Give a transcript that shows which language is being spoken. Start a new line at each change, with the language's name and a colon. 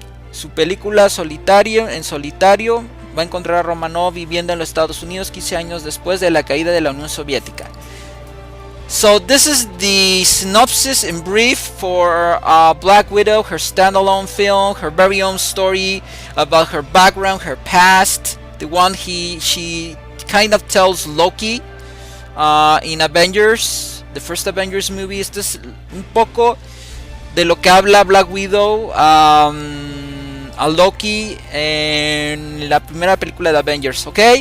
Spanish: Su película En solitario va a encontrar a Romanov viviendo en los Estados Unidos 15 años después de la caída de la Unión Soviética.
English: So this is the synopsis in brief for Black Widow, her standalone film, her very own story about her background, her past, the one she kind of tells Loki in Avengers, the first Avengers movie.
Spanish: Esto es un poco de lo que habla Black Widow a Loki en la primera película de Avengers, ¿ok?